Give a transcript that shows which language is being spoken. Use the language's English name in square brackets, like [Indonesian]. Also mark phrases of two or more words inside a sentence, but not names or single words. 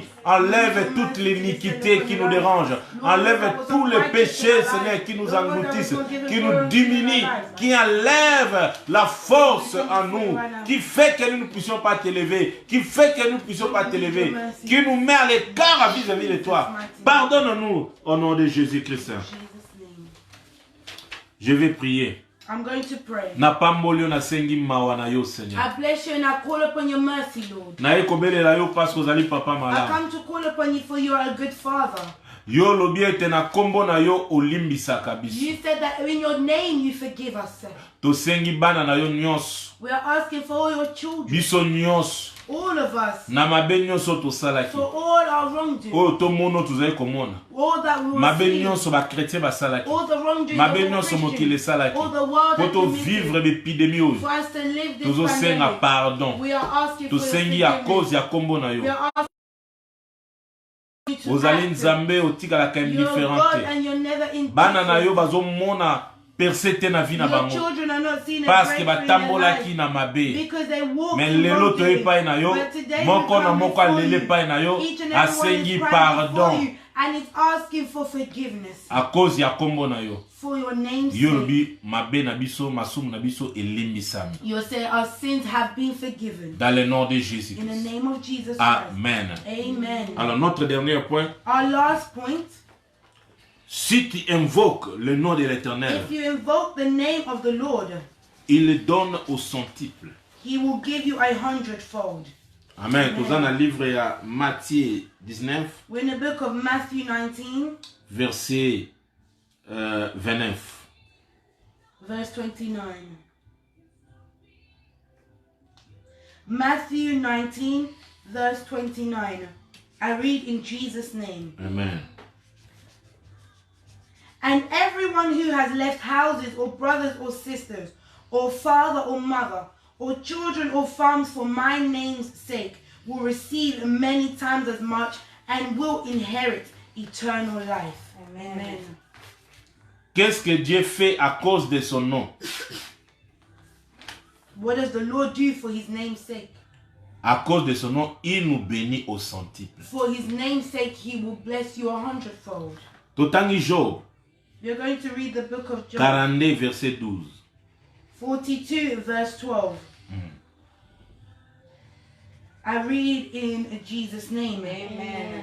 [French] Enlève toute l'iniquité qui nous dérange. Enlève tous les péchés, Seigneur, qui nous engloutissent, qui nous diminuent, qui enlève la force en nous, qui fait que nous ne puissions pas t'élever, qui fait que nous ne puissions pas t'élever, qui nous met à l'écart vis-à-vis de toi. Pardonne-nous au nom de Jésus-Christ. Je vais prier. [English] I'm going to pray. [French] Seigneur. [English] I bless you and I call upon your mercy, Lord. I come to call upon you for you are a good father. [Lingala] Yo lobi ete na kombo na yo olimbisaka biso. [English] You said that in your name you forgive us. [Lingala] Tosengi bana na yo nyonso. [English] We are asking for all your children. [Lingala] Biso nyonso. [English] All of us. [Lingala] Na mabe nyonso tosalaki. [English] For all our wrongdoing. [Lingala] O tomono tozali komona. [English] All that we [Lingala] mabe nyonso ba chrétien basalaki. [English] All the wrongdoing. [Lingala] Mabe nyonso mokili salaki. [English] All the world that [Lingala] poto [French] vivre l'épidémie [Lingala] oyo. [English] For us to live this [Lingala] tozosenga pardon. [English] We are asking for [Lingala] tosengi ya cause ya kombo na yo. Ozali nzambe otikalaka indifférente. Bana na yo bazomona percete na vie na bango. [French] Parce que [Lingala] batambolaki na mabe. Mais lelo to epai na yo, moko na moko alele epai na yo, asengi pardon. [English] And it's asking for forgiveness. [French] A cause [Lingala] ya kombo na yo. [English] For your name's sake. [Lingala] Yolobi mabe na biso, masumu na biso elimbisami. [English] You say our sins have been forgiven. [French] Dans le nom de Jésus. [English] In the name of Jesus Christ. Amen. Amen. [French] Alors notre dernier point. [English] Our last point. [French] Si tu invoques le nom de l'Éternel, [English] if you invoke the name of the Lord, [French] il donne au centuple. [English] He will give you 100-fold. Amen. [French] Nous dans le livre à Matthieu 19. [English] We're in the book of Matthew 19. [French] Verset 29. [English] Verse 29. Matthew 19, verse 29. I read in Jesus' name. Amen. And everyone who has left houses or brothers or sisters or father or mother or children or farms for my name's sake will receive many times as much and will inherit eternal life. Amen. [French] Qu'est-ce que Dieu fait à cause de son nom? [English] What does the Lord do for his name's sake? [French] À cause de son nom, il nous bénit au centuple. [English] For his name's sake, he will bless you 100-fold. [Lingala] Totangi Job, [English] We're going to read the book of Job, [French] 42, verset 12. [English] 42, verse 12. I read in Jesus' name. Amen.